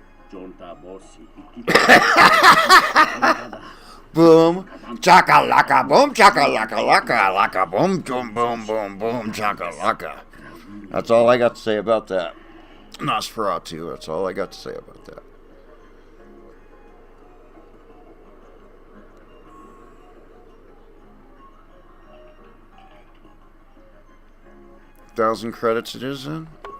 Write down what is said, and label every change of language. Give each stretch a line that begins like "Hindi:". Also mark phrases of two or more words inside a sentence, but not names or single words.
English: Boom, chaka laka, boom, chaka laka laka, laka, boom, boom, boom, boom, boom, chaka laka. That's all I got to say about that. Nosferatu, that's all I got to say about that. $1,000 credits it is then?